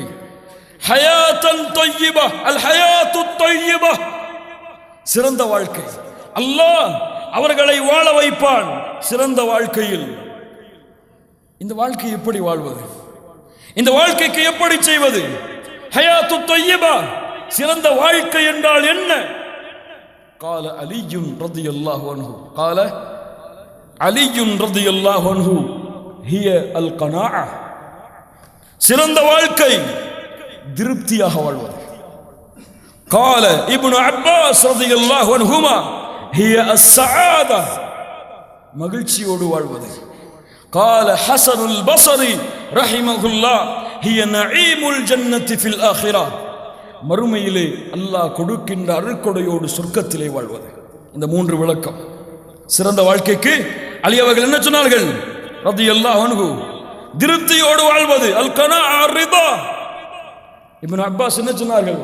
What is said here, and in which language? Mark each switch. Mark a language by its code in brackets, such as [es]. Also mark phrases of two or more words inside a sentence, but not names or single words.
[ar] حياة طيبة، الحياة طيبة, [ta] சிறந்த வாழ்க்கை. அல்லாஹ் அவர்களை வாழ வைப்பான் சிறந்த வாழ்க்கையில். இந்த வாழ்க்கை எப்படி வாழ்வது? இந்த வாழ்க்கைக்கு எப்படி செய்வது? [ar] حياة طيبة, [ta] சிறந்த வாழ்க்கை என்றால் என்ன? [ar] قال علي رضي الله عنه قال علي رضي الله عنه هي القناعة. [ta] சிறந்த வாழ்க்கை திருப்தியாக வாழ்வது. [ar] قال ابن عباس رضي الله عنهما هي السعادة, [ta] மகிழ்ச்சியோடு வாழ்வது. [ar] قال حسن البصري رحمه الله هي نعيم الجنة في الآخرة, [ta] மறுமையிலே அல்லாஹ் கொடுக்கின்ற அருட்கொடையோடு சொர்க்கத்திலே வாழ்வது. இந்த மூன்று விளக்கம் சிறந்த வாழ்க்கைக்கு அலி அவர்கள் என்ன சொன்னார்கள்? [ar] رضي الله عنه, [ta] திருப்தியோடு வாழ்வது. [ar] القناعة رضا. [ta] இப்னு அப்பாஸ் என்ன சொன்னார்கள்?